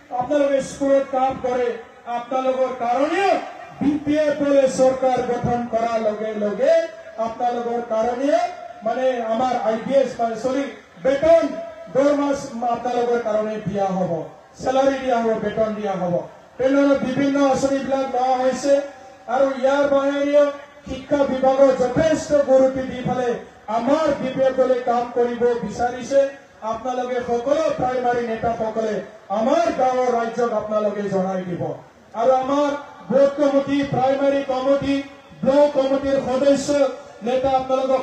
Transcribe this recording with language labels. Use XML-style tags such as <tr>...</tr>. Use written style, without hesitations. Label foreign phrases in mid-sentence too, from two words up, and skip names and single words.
<as>আপোনালোকে স্কুলত কাম কৰে আপোনালোকৰ কাৰণে বিপিএফ দলে চৰকাৰ গঠন কৰাৰ লগে লগে আপোনালোকৰ কাৰণে মানে আমাৰ আইপিএস সরি বেতন দৰমাহ আপোনালোকৰ কাৰণে দিয়া হ'ব স্যালাৰি দিয়া হ'ব বেতন দিয়া হ'ব তেনেধৰণৰ বিভিন্ন আঁচনিবিলাক লোৱা হৈছে আৰু ইয়াৰ বাহিৰেও শিক্ষা বিভাগৰ যথেষ্ট গুৰুত্ব দি ফালে আমাৰ বিপিএফ দলে কাম কৰিব বিচাৰিছে আপোনালোকে সকলো প্ৰাইমাৰী নেতাসকলে আমাৰ গাঁৱৰ ৰাজ্যক আপোনালোকে জনাই দিব আৰু আমাৰ</as> <en>booth committee primary committee block committee</en> <as>সদস্য নেতা আপোনালোকক</as>